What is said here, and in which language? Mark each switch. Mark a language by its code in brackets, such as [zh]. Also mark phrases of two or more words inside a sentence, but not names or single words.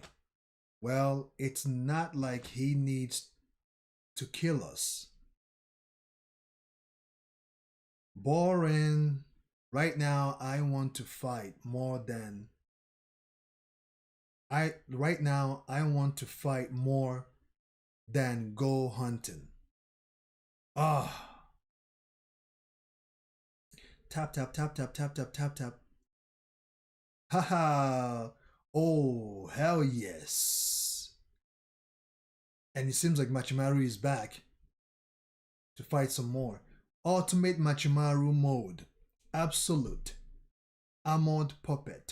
[en] Well, it's not like he needs to kill us. Boring. Right now, I want to fight more than right now I want to fight more than go hunting. Ah. Tap tap tap tap tap tap tap tap. Haha. Oh, hell yes. And it seems like Machimaru is back to fight some more. Ultimate Machimaru mode. Absolute. Armored Puppet.